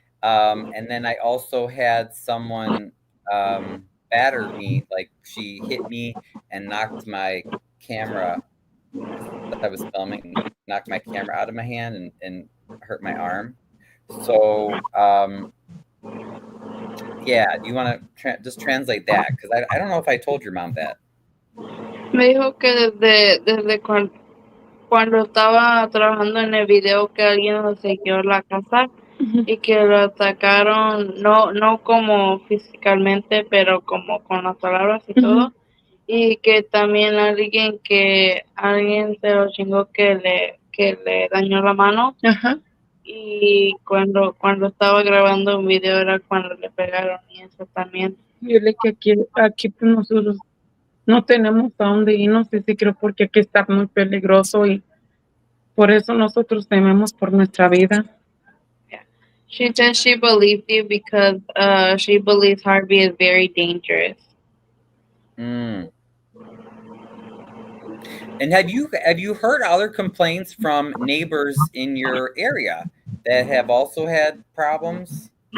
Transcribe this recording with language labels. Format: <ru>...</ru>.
<en>And then I also had someone batter me, like she hit me and knocked my camera that I was filming, knocked my camera out of my hand and hurt my arm. So yeah, do you want to just translate that? Because I don't know if I told your mom that.</en> <es>Me dijo que desde cuando estaba trabajando en el video, que alguien lo siguió a la casa y que lo atacaron, no como físicamente, pero como con las palabras y todo. Y que también alguien se lo chingó, que le dañó la mano. Y cuando estaba grabando un video era cuando le pegaron, y eso también. dile que aquí pues nosotros no tenemos a dónde irnos, y sí creo, porque aquí está muy peligroso y por eso nosotros tememos por nuestra vida.</es> <en>Yeah. She said she believed you because she believes Harvey is very dangerous. And have you heard other complaints from neighbors in your area that have also had problems?</en>